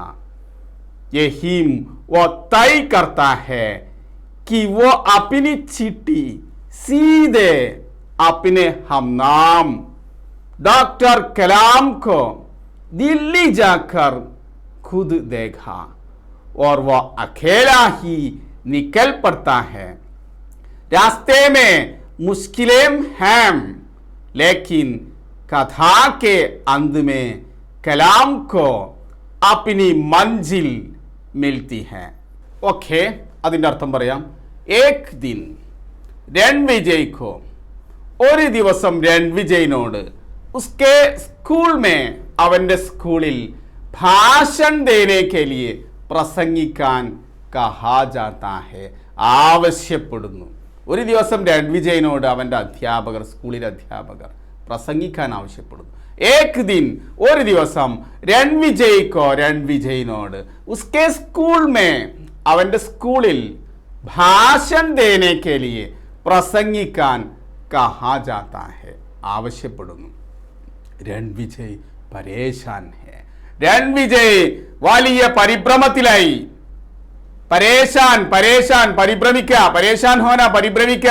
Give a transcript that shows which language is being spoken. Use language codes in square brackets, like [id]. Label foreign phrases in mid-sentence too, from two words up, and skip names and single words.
[hi] यही वो तय करता है कि वो अपनी चिट्ठी सीधे अपने हमनाम डॉक्टर कलाम को दिल्ली जाकर खुद देखा और वह अकेला ही निकल पड़ता है. रास्ते में मुश्किलें हैं लेकिन कथा के अंत में कलाम को अपनी मंजिल मिलती है. ओके, [ml] അതിൻ്റെ അർത്ഥം പറയാം. [hi] एक दिन रणविजय को [ml] ഒരു ദിവസം രൺവിജയിനോട് [hi] उसके स्कूल में [ml] അവൻ്റെ സ്കൂളിൽ [hi] भाषण देने के लिए പ്രസംഗിക്കാൻ कहा जाता है ആവശ്യപ്പെടുന്നു. [ml] ഒരു ദിവസം രൺവിജയിനോട് അവൻ്റെ അധ്യാപകർ സ്കൂളിലെ അധ്യാപകർ പ്രസംഗിക്കാൻ ആവശ്യപ്പെടുന്നു. [hi] एक दिन [ml] ഒരു ദിവസം രൺവിജയിനോട് [hi] उसके स्कूल में [ml] അവൻ്റെ സ്കൂളിൽ [hi] भाषण देने के लिए പ്രസംഗിക്കാൻ कहा जाता है ആവശ്യപ്പെടുന്നു. रणविजय परेशान है [ml] രൺവിജയ് വലിയ പരിഭ്രമത്തിലായി. [hi] परेशान परेशान പരിഭ്രമിക്കുക, परेशान होना പരിഭ്രമിക്കുക.